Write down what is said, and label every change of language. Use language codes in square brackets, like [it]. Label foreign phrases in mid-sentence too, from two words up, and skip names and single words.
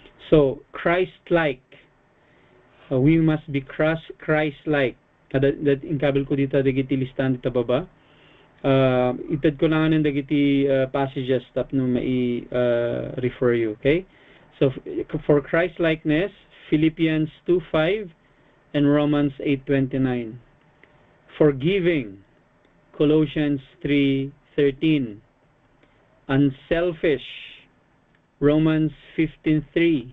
[en] So, Christ-like We must be Christ-like. [ilo] That inkabil ko dito dagiti listan dito baba. Itad ko lang ng dagiti passages tap no mai [en] refer you, [ilo] okay? [en] So for Christ-likeness, Philippians 2:5 and Romans 8:29. Forgiving, Colossians 3:13. Unselfish, Romans 15:3.